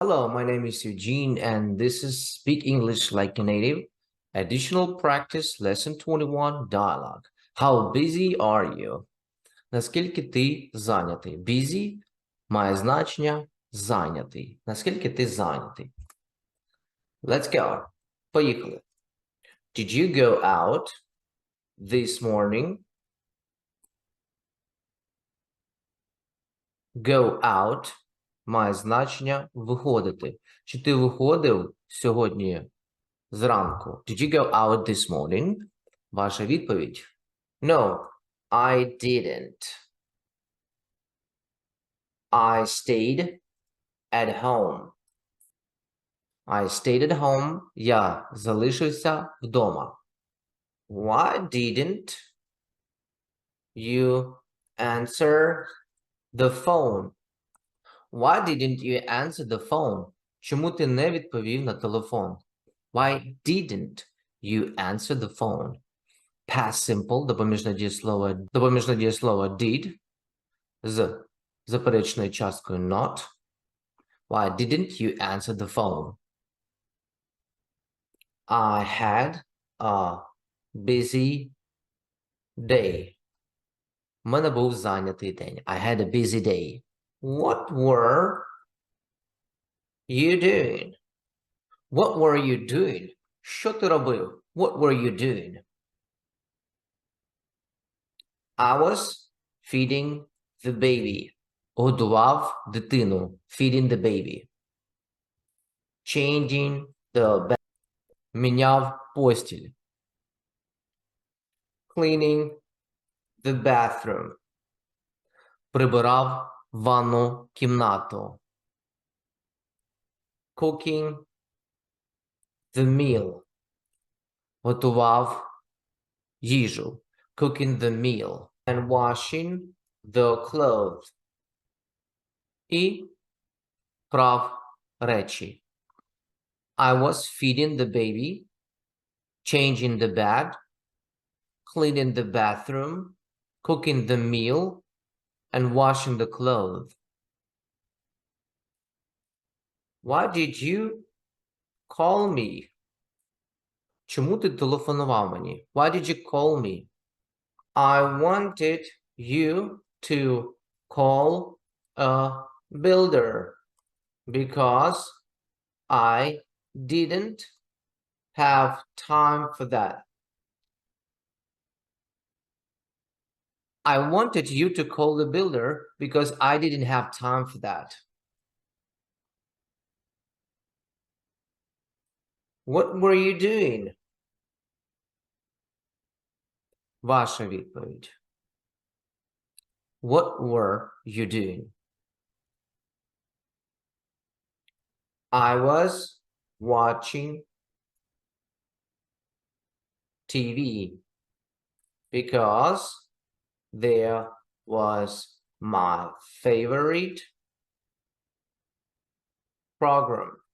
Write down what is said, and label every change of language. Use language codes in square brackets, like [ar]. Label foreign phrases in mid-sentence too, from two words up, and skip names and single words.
[en] Hello, my name is Eugene, and this is Speak English Like a Native. Additional practice, lesson 21, dialogue. How busy are you? [uk] Наскільки ти зайнятий? Busy має значення зайнятий. Наскільки ти зайнятий? [en] Let's go. [uk] Поїхали. [en] Did you go out this morning? Go out [uk] має значення виходити. Чи ти виходив сьогодні зранку? [en] Did you go out this morning? [uk] Ваша відповідь? [en] No, I didn't. I stayed at home. I stayed at home. [uk] Я залишився вдома. [en] Why didn't you answer the phone? Why didn't you answer the phone? [uk] Чому ти не відповів на телефон? [en] Why didn't you answer the phone? Past simple, [uk] допоміжне дієслово did з заперечною часткою not. [en] Why didn't you answer the phone? I had a busy day. [uk] У мене був зайнятий день. [en] I had a busy day. What were you doing? What were you doing? [uk] Що ти робив? [en] What were you doing? I was feeding the baby. [uk] Годував дитину. [en] Feeding the baby. Changing the bed. [uk] Міняв постіль. [en] Cleaning the bathroom. [uk] Прибирав ванну кімнату. [en] Cooking the meal. [uk] Готував їжу. [en] Cooking the meal. And washing the clothes. [uk] І прав речі. [en] I was feeding the baby, changing the bed, cleaning the bathroom, cooking the meal, and washing the clothes. Why did you call me? [uk] Чому ти телефонував мені? [en] Why did you call me? I wanted you to call a builder because I didn't have time for that. I wanted you to call the builder because I didn't have time for that. What were you doing? [uk] Ваша відповідь. [en] What were you doing? I was watching TV because there was my favorite program.